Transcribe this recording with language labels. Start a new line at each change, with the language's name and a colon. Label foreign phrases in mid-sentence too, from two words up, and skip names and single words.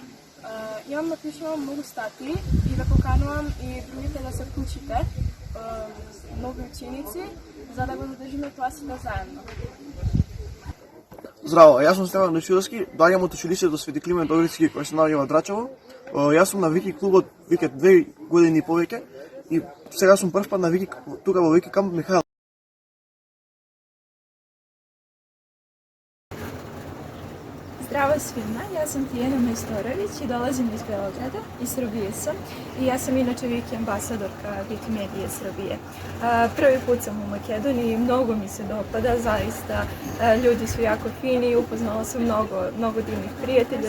Macedonian: Имам напишано многу статии и да поканувам и другите да се вклучите, нови ученици, за да го задржиме тоа сите заедно. Здраво, јас сум Стефан Нешилски, доаѓам од училиштето Свети Климент Охридски кој се наоѓа во Драчево. Јас сум на Вики клубот веќе 2 години и повеќе и сега сум прв пат на Вики тука во Вики камп Михајлово.
Serbian: Zdravo svima, ja sam Tijena Majstorović i dolazim iz Beograda, iz Srbije sam i ja sam inače Viki ambasadorka Wikimedije Srbije. Prvi put sam u Makedoniji, mnogo mi se dopada, zaista ljudi su jako fini, upoznala sam mnogo divnih prijatelja.